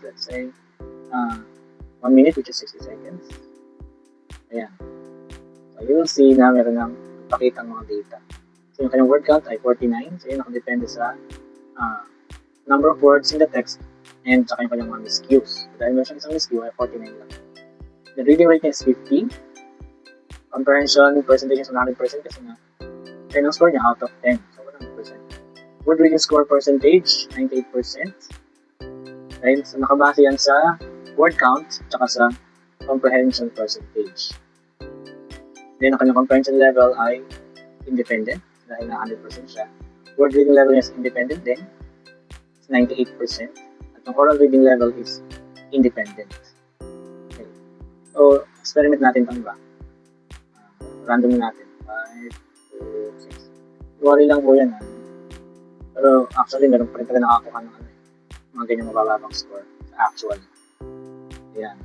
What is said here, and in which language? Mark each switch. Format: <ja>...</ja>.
<en>Let's say, 1 minute, which is 60 seconds.</en> <tl>Ayan. So,</tl> <en>you will see</en> <tl>na meron ng pakita ang mga data. So, yung kanyang word count ay 49. So, yun nakadepende sa</tl> <en>number of words in the text</en> <tl>and saka yung kanyang mga miscues. Dahil meron siyang isang miscue ay 49 lang.</tl> <en>The reading rate is 50. Comprehension percentage is 100%</en> <tl>kasi nga kaya ang score niya</tl> <en>out of 10. So 100%. Word reading score percentage, 98%. Right?</en> <tl>So nakabase yan sa word count tsaka sa comprehension percentage. Then ang kanyang comprehension level ay independent dahil na 100% siya.</tl> <en>Word reading level is independent din. It's 98%. At ang oral reading level is independent.</en> <tl>Okay. So, experiment natin ito, diba? Random natin. 5, 2, 6. Worry lang po yan. Pero actually, meron pa rin talaga nakakuha ng mga ganyan mabababang score sa actual. Ayan.</tl>